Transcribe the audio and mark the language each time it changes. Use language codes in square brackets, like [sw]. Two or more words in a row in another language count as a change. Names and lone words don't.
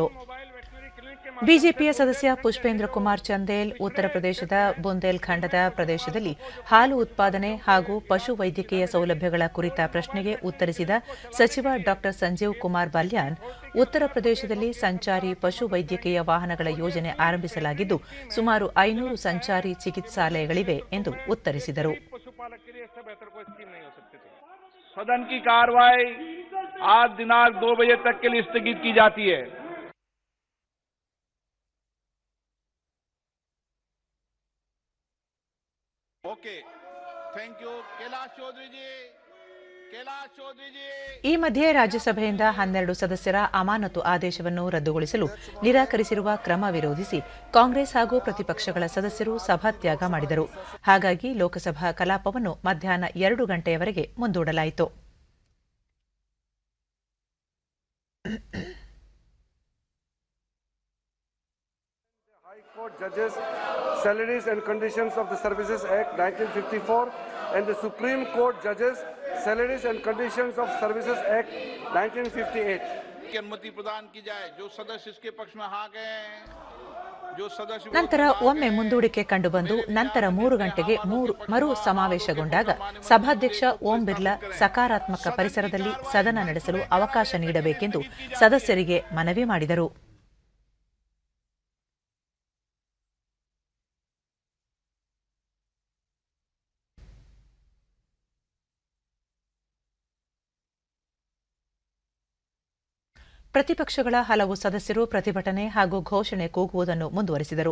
[kn] ಬಿಜೆಪಿಯ ಸದಸ್ಯ ಪುಷ್ಪೇಂದ್ರ ಕುಮಾರ್ ಚಂದೇಲ್ ಉತ್ತರ ಪ್ರದೇಶದ ಬುಂದೇಲ್ಖಂಡದ ಪ್ರದೇಶದಲ್ಲಿ ಹಾಲು ಉತ್ಪಾದನೆ ಹಾಗೂ ಪಶು ವೈದ್ಯಕೀಯ ಸೌಲಭ್ಯಗಳ ಕುರಿತ ಪ್ರಶ್ನೆಗೆ ಉತ್ತರಿಸಿದ ಸಚಿವ ಡಾ ಸಂಜೀವ್ ಕುಮಾರ್ ಬಾಲ್ಯಾನ್, ಉತ್ತರ ಪ್ರದೇಶದಲ್ಲಿ ಸಂಚಾರಿ ಪಶು ವೈದ್ಯಕೀಯ ವಾಹನಗಳ ಯೋಜನೆ ಆರಂಭಿಸಲಾಗಿದ್ದು ಸುಮಾರು 500 ಸಂಚಾರಿ ಚಿಕಿತ್ಸಾಲಯಗಳಿವೆ ಎಂದು ಉತ್ತರಿಸಿದರು. [hi] सदन की कार्रवाई आज दिनांक 2 बजे तक के लिए स्थगित की जाती है. [en] Okay, thank you. [hi] कैलाश चौधरी जी. [kn] ಈ ಮಧ್ಯೆ ರಾಜ್ಯಸಭೆಯಿಂದ 12 ಸದಸ್ಯರ ಅಮಾನತು ಆದೇಶವನ್ನು ರದ್ದುಗೊಳಿಸಲು ನಿರಾಕರಿಸಿರುವ ಕ್ರಮ ವಿರೋಧಿಸಿ ಕಾಂಗ್ರೆಸ್ ಹಾಗೂ ಪ್ರತಿಪಕ್ಷಗಳ ಸದಸ್ಯರು ಸಭಾತ್ಯಾಗ ಮಾಡಿದರು. ಹಾಗಾಗಿ ಲೋಕಸಭಾ ಕಲಾಪವನ್ನು ಮಧ್ಯಾಹ್ನ 2 ಗಂಟೆಯವರೆಗೆ ಮುಂದೂಡಲಾಯಿತು. [en] Judges Salaries and Conditions of the Services Act 1954 and the Supreme Court Judges Salaries and Conditions of Services Act 1958 [hi] की अनुमति प्रदान की जाए. जो सदस्य इसके पक्ष में हाँ गए, जो सदस्य [kn] ನಂತರ ಒಮ್ಮೆ ಮುಂದೂಡಿಕೆ ಕಂಡುಬಂದು ನಂತರ 3 ಗಂಟೆಗೆ ಮರು ಸಮಾವೇಶಗೊಂಡಾಗ ಸಭಾಧ್ಯಕ್ಷ ಓಂ ಬಿರ್ಲಾ ಸಕಾರಾತ್ಮಕ ಪರಿಸರದಲ್ಲಿ ಸದನ ನಡೆಸಲು ಅವಕಾಶ ನೀಡಬೇಕೆಂದು ಸದಸ್ಯರಿಗೆ ಮನವಿ ಮಾಡಿದರು. ಪ್ರತಿಪಕ್ಷಗಳ ಹಲವು ಸದಸ್ಯರು ಪ್ರತಿಭಟನೆ ಹಾಗೂ ಘೋಷಣೆ ಕೂಗುವುದನ್ನು ಮುಂದುವರೆಸಿದರು.